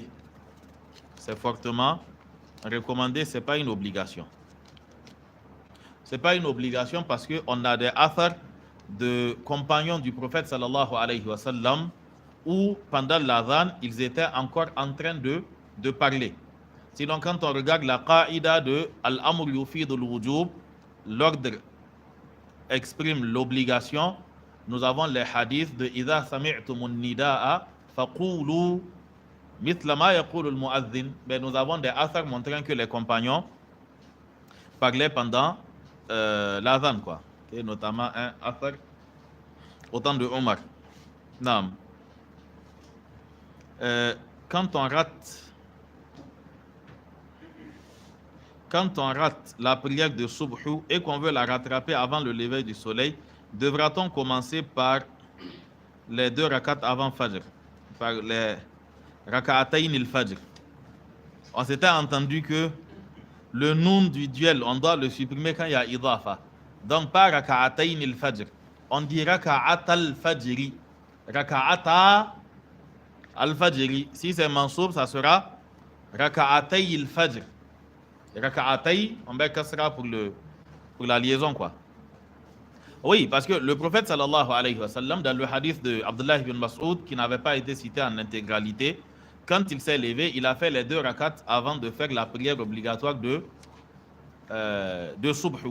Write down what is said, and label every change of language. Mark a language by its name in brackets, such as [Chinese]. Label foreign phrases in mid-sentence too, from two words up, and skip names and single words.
[French] C'est fortement recommandé, ce n'est pas une obligation. Ce n'est pas une obligation parce qu'on a des athars de compagnons du prophète [Arabic] صلى الله عليه وسلم [French] où pendant l'adhan, ils étaient encore en train de parler. Sinon, quand on regarde la qaïda de [Arabic] الأمر يفيد الوجوب, [French] l'ordre exprime l'obligation, nous avons les hadiths de [Arabic] إذا سمعتم النداء فقولوا مثل ما يقول المؤذن. [French] Mais nous avons des athars montrant que les compagnons parlaient pendant l'adhan, quoi. Et notamment un athar au temps de Omar. Naam. Quand on rate la prière de Subhu et qu'on veut la rattraper avant le lever du soleil, devra-t-on commencer par les 2 rakats avant Fajr, par les [Arabic] ركعتين الفجر? [French] On s'était entendu que le noun du duel, on doit le supprimer quand il y a idafa. Donc pas [Arabic] ركعتين الفجر. [French] On dit [Arabic] ركعتا الفجر. ركعتا الفجر. [French] Si c'est mansoub, ça sera [Arabic] ركعتي الفجر. [French] Raka'atay, on met kasra pour la liaison, quoi. Oui, parce que le prophète [Arabic] صلى الله عليه وسلم, [French] dans le hadith de Abdullah ibn Mas'ud, qui n'avait pas été cité en intégralité, quand il s'est levé, il a fait les 2 rakats avant de faire la prière obligatoire de subh.